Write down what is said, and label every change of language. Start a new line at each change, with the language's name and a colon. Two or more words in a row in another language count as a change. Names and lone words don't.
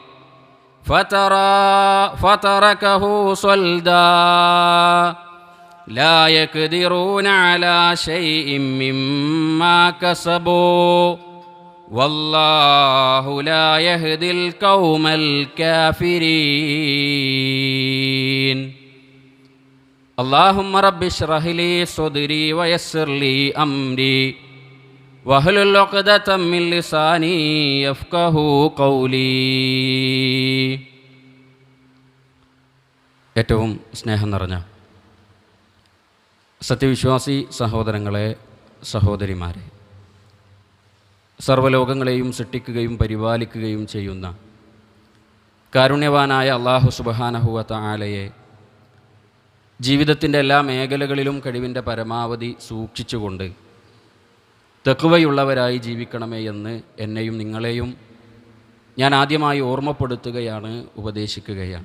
Arabic: فتركه صلدا لا يقدرون على شيء مما كسبوا والله لا يهدي القوم الكافرين اللهم رب اشرح لي صدري ويسر لي أمري واحلل عقدة من لساني يفقهوا قولي.
Malayalam: ഏറ്റവും സ്നേഹം നിറഞ്ഞ സത്യവിശ്വാസി സഹോദരങ്ങളെ, സഹോദരിമാരെ, സർവ്വലോകങ്ങളെയും സൃഷ്ടിക്കുകയും പരിപാലിക്കുകയും ചെയ്യുന്ന കാരുണ്യവാനായ അല്ലാഹു
Arabic: سبحانه وتعالى
Malayalam: ജീവിതത്തിൻ്റെ എല്ലാ മേഖലകളിലും കഴിവിൻ്റെ പരമാവധി സൂക്ഷിച്ചുകൊണ്ട് തഖ്വയുള്ളവരായി ജീവിക്കണമേ എന്ന് എന്നെയും നിങ്ങളെയും ഞാൻ ആദ്യമായി ഓർമ്മപ്പെടുത്തുകയാണ്, ഉപദേശിക്കുകയാണ്.